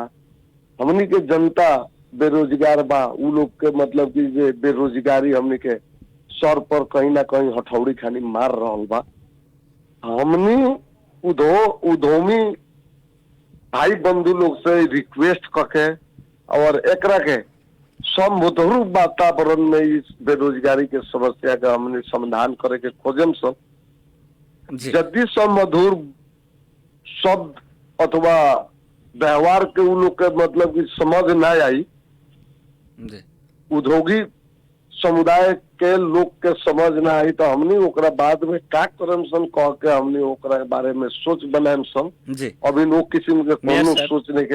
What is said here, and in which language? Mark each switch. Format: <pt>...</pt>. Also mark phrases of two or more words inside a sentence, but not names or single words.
<bho>हमनी के जनता बेरोजगार बा, उ लोग के मतलब कि जे बेरोजगारी हमनी के सर पर कहीं ना कहीं हथौड़ी खानी मार रहल बा। हमनी उद्यमी भाई बंधु लोग से रिक्वेस्ट करके और एकरा के समृद्ध वातावरण में इस बेरोजगारी के समस्या का हमने समाधान करे के खोजम सब। यदि समधुर शब्द अथवा व्यवहार के उ लोग के मतलब कि समझ ना आई, उद्योगी समुदाय के लोग के समझ ना आई, तो हमने ओकरा बाद में का करम सन कह के हमने ओकरा बारे में सोच बनाएम सन। जी अभी लोग किसी के कोनो सोचने के</bho>